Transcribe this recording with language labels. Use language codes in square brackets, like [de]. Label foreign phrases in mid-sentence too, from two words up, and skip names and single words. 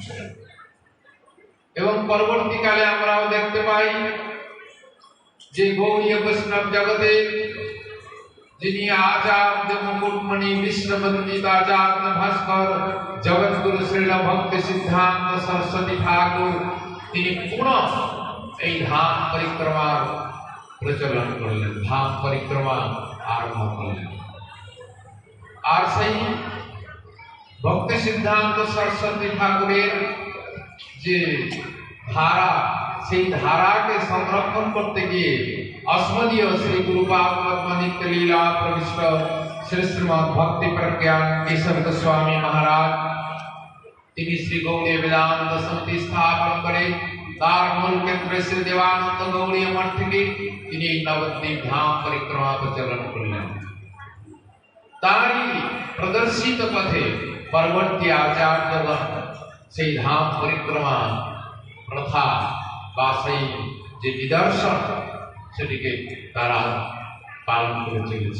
[bn] এবং পরবর্তীকালে আমরাও দেখতে পাই যে গৌড়ীয় বৈষ্ণব জগতে যিনি আচার্য মুকুটমণি বিষ্ণুবন্দিত আচার্য ভাস্কর জগৎগুরু শ্রীল ভক্তি সিদ্ধান্ত সরস্বতী ঠাকুর, তিনি পুনঃ এই ধাম পরিক্রমার প্রচলন করলেন, ধাম পরিক্রমা আরম্ভ করলেন। আর সেই ভক্তি সিদ্ধান্ত সরস্বতী ঠাকুরের যে ধারা, সেই ধারাকে সংরক্ষণ করতে গিয়ে [sa] अस्मदीय श्री गुरुपाद नित्य लीला प्रविष्ट श्री श्रीमद भक्ति प्रज्ञान केशव गोस्वामी महाराज [bn] তিনি শ্রী গৌড়ীয় বেদান্ত সমিতি স্থাপন করে তার মূল কেন্দ্র শ্রী দেবানন্দ গৌড়ীয় মঠ থেকে তিনি এই নবদ্বীপ ধাম পরিক্রমা প্রচলন করলেন। তারই প্রদর্শিত পথে পরবর্তী আচার্যগণ সেই ধাম পরিক্রমা প্রথা বা সেই যে নিদর্শন সেটিকে তারা পালন করে চলেছে।